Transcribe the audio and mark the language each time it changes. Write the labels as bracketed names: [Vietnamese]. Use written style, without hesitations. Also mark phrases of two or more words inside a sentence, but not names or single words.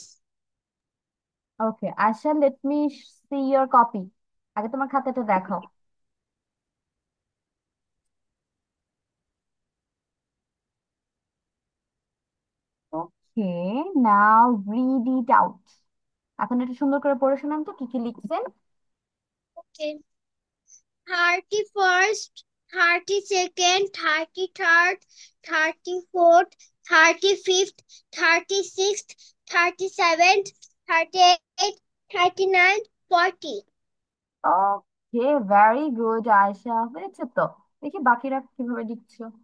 [English] okay Asha, let me see your copy. [Bangla] আগে তোমার খাতাটা দেখাও। [English] okay, now read it out. [Bangla] এখন এটা সুন্দর করে পড়ে শোনান তো কি কি লিখছেন। [English] okay. 31st, 32nd, 33rd, 34th, 35th, 36th, 37th, 38th, 39th, 40. okay, very good আয়শা, [Bangla] হয়েছে তো। দেখি বাকিরা কিভাবে লিখছো।